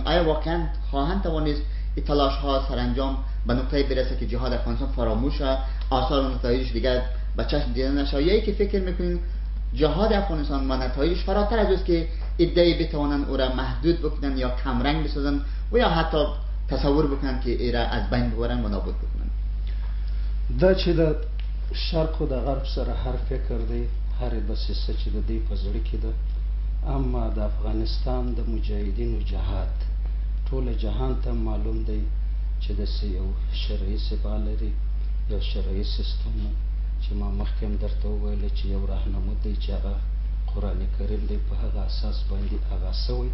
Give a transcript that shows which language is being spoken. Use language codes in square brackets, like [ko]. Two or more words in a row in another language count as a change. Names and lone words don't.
[fa] آیا واقعا خواهند توانست این تلاش ها سرانجام به نقطه برسه که جهاد افغانستان فراموش شد، آثار و نتایجش دیگر به چشم دیده نشه، یا که فکر میکنین جهاد افغانستان و نتایجش فراتر از است که ادعی بتوانن او را محدود بکنن یا کمرنگ بسازن و یا حتی تصور بکنن که ایرا از بین ببرن و نابود بکنن؟ [ps] دا چې د شرق و د غرب سره هر فکر دی، هر دسیسه چې د دې په زړه کې ده، اما د افغانستان د مجاهدینو جهاد ټول جهان ته معلوم دی چې داسې یو شرعي سبا لري، یو شرعي سیستم چې ما مخکې هم درته وویل چې یو راهنمود دی چې هغه قرآن کریم دی، په هغه اساس باندې آغاز شوی.